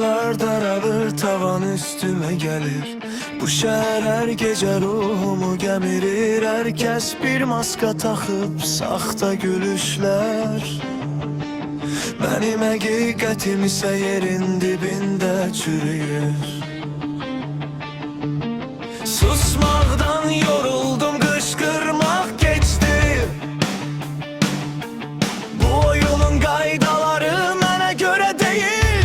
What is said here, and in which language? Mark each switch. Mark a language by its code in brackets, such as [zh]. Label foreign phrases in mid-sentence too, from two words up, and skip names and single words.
[tr] Divarlar daralır, tavan üstüme gelir. Bu şehir her gece ruhumu gemirir. Herkes bir maska takıp saxta gülüşler. [az] Benim həqiqətim isə yerin dibində çürüyür. Susmaqdan yoruldum, qışqırmaq keçdi. Bu oyunun qaydaları mənə görə deyil.